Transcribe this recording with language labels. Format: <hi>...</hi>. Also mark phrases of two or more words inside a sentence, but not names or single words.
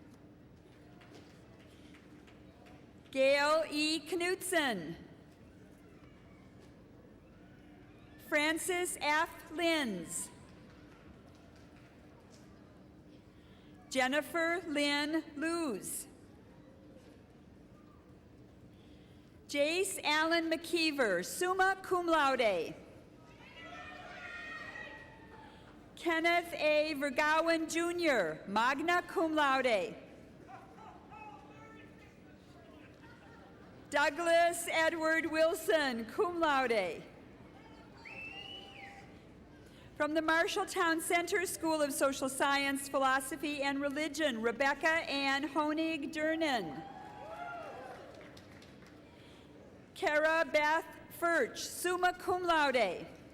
<en>Gail E. Knutson. Francis F. Linz. Jennifer Lynn Luz. Jace Allen McKeever,</en> <la>summa cum laude.</la> <en>Kenneth A. Vergowan Jr.,</en> <la>magna cum laude.</la> <en>Douglas Edward Wilson,</en> <la>cum laude.</la> <en>From the Marshalltown Center School of Social Science, Philosophy, and Religion, Rebecca Ann Honig Durnan. Kara Beth Furch,</en> <la>summa cum laude.</la>